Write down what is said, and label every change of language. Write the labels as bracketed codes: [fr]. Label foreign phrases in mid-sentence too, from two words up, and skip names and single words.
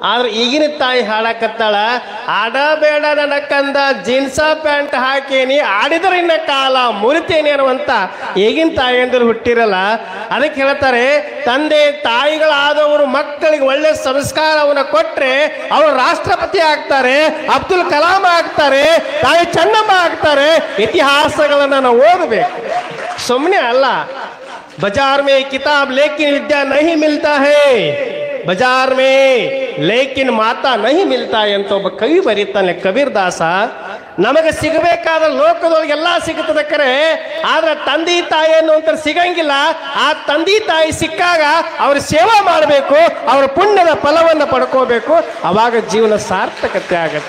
[kn] ಆದ್ರೆ ಈಗಿನ ತಾಯಿ ಹಾಡಕತ್ತಾಳ, ಆಡಬೇಡ ನನ್ನ ಕಂದ [en] jeans pant [kn] ಹಾಕೇನಿ ಆಡಿದ್ರೆ ಇನ್ನ ಕಾಲ ಮುರಿತೇನೆ ಅನ್ನುವಂತ ಈಗಿನ ತಾಯಿಯಂದ್ರು ಹುಟ್ಟಿರಲ್ಲ. ಅದಕ್ಕೆ ಹೇಳ್ತಾರೆ, ತಂದೆ ತಾಯಿಗಳಾದವರು ಮಕ್ಕಳಿಗೆ ಒಳ್ಳೆ ಸಂಸ್ಕಾರವನ್ನು ಕೊಟ್ರೆ ಅವರು ರಾಷ್ಟ್ರಪತಿ ಆಗ್ತಾರೆ, ಅಬ್ದುಲ್ ಕಲಾಂ ಆಗ್ತಾರೆ, ತಾಯಿ ಚೆನ್ನಮ್ಮ ಆಗ್ತಾರೆ. ಇತಿಹಾಸಗಳನ್ನ ನಾವು ಓದಬೇಕು, ಸುಮ್ಮನೆ ಅಲ್ಲ. [hi] बाजार में किताब लेकिन विद्या नहीं मिलता है, बाजार में लेकिन माता नहीं मिलता [kn] ಅಂತ ಒಬ್ಬ ಕವಿ ಬರೀತಾನೆ, ಕಬೀರ್ ದಾಸ. ನಮಗೆ ಸಿಗಬೇಕಾದ ಲೋಕದೊಳಗೆ ಎಲ್ಲ ಸಿಗುತ್ತದೆ ಕರೆ, ಆದ್ರೆ ತಂದೆ ತಾಯಿ ಅನ್ನುವಂತ ಸಿಗಂಗಿಲ್ಲ. ಆ ತಂದೆ ತಾಯಿ ಸಿಕ್ಕಾಗ ಅವ್ರ ಸೇವಾ ಮಾಡಬೇಕು, ಅವ್ರ ಪುಣ್ಯದ ಫಲವನ್ನು ಪಡ್ಕೋಬೇಕು, ಅವಾಗ ಜೀವನ ಸಾರ್ಥಕತೆ ಆಗತ್ತೆ.